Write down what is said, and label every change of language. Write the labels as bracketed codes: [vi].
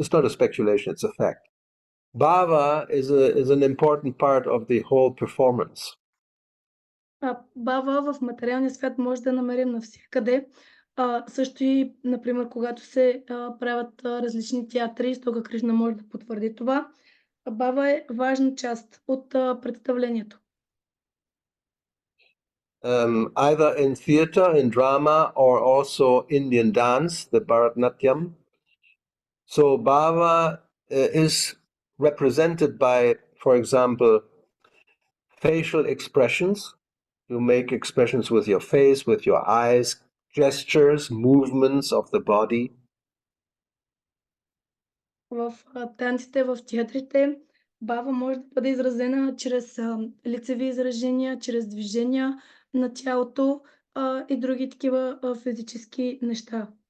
[en] It's not a speculation; it's a fact. Bhava is an important part of the whole performance. [bg] Бава в материалния свят може да намерим навсякъде. Също и, например, когато се правят различни театри, Стока Кришна може да потвърди това. Бава е важна част от представлението. [en] Either in theater, in drama, or also Indian dance, the Bharatanatyam. So Bhava is represented by, for example, facial expressions. You make expressions with your face, with your eyes, gestures, movements of the body. [bg] В танците, в театрите, бава може да бъде изразена чрез лицеви изражения, чрез движения на тялото и други такива физически неща.